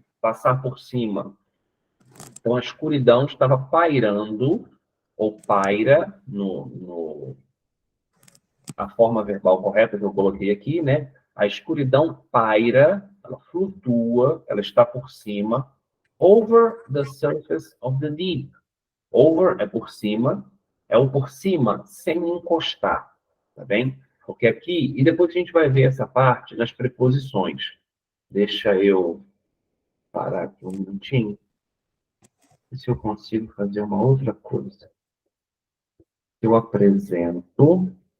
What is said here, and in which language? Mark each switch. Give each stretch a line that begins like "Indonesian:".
Portuguese: Passar por cima. Então, a escuridão estava pairando, ou paira, no a forma verbal correta que eu coloquei aqui, né? A escuridão paira, ela flutua, ela está por cima.
English: Over the surface of the deep.
Portuguese: Over é por cima, é o por cima sem encostar, tá bem? Porque aqui, e depois a gente vai ver essa parte nas preposições. Deixa eu parar aqui um minutinho. Ver se eu consigo fazer uma outra coisa. Eu apresento.